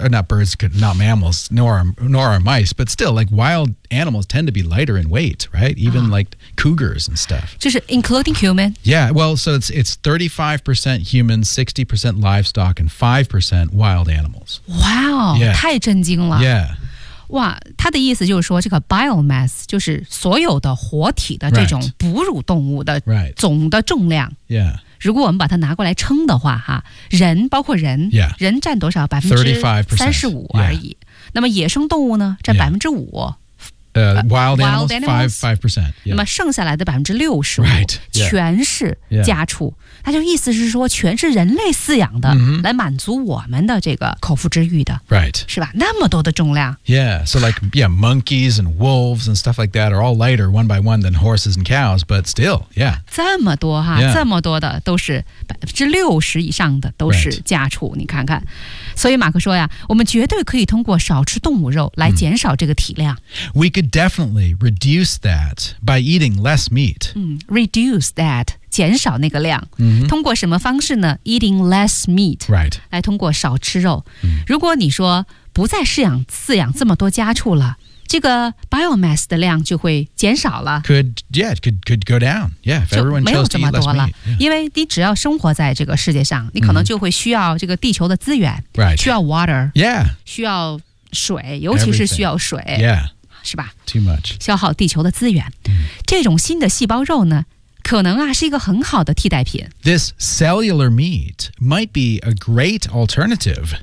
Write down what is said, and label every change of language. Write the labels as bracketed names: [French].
[English] Or not birds, not mammals, nor are mice. But still, like wild animals tend to be lighter in weight, right? Even like cougars and stuff. [Chinese] 就是 [English] including human. Yeah, well, so it's 35% human, 60% livestock, and 5% wild animals. [Chinese] Wow, 太震惊了。 [English] Yeah. [Chinese] 哇，他的意思就是说这个 biomass 就是所有的活体的这种哺乳动物的总的重量。 [English] Right. Yeah. [Chinese] 如果我们把它拿过来称的话，哈，人包括人， [English] yeah. [Chinese] 人占多少？35%而已。 [English] Yeah. [Chinese] 那么野生动物呢？占5%。 [English] Wild animals 5%。 [Chinese] 那么剩下来的65%、 [English] right. [Chinese] 全是家畜。 [English] Yeah. [Chinese] 它就意思是说，全是人类饲养的， mm-hmm. 来满足我们的这个口腹之欲的， [English] right. [Chinese] 是吧？那么多的重量。 [English] Yeah, so like yeah, monkeys and wolves and stuff like that are all lighter one by one than horses and cows, but still, yeah. [Chinese] 这么多哈， [English] yeah. [Chinese] 这么多的都是60%以上的都是家畜， [English] right. [Chinese] 你看看。所以马克说呀，我们绝对可以通过少吃动物肉来减少这个体量。 Mm. [English] We could definitely reduce that by eating less meat. Reduce that, [Chinese] 减少那个量。 Mm-hmm. 通过什么方式呢？ [English] Eating less meat. Right. [Chinese] 来通过少吃肉。Mm. 如果你说不再饲养这么多家畜了，这个 biomass 的量就会减少了。 [English] Could go down. Yeah, if everyone chose to eat less meat. [Chinese] 因为你只要生活在这个世界上，你可能就会需要这个地球的资源。 [English] Right. [Chinese] 需要 water. [English] Yeah. [Chinese] 需要水，尤其是需要水。 [English] Everything. Yeah. [Chinese] 是吧？ [English] Too much. [Chinese] 消耗地球的资源。 Mm. 这种新的细胞肉呢，可能啊是一个很好的替代品。 [English] This cellular meat might be a great alternative.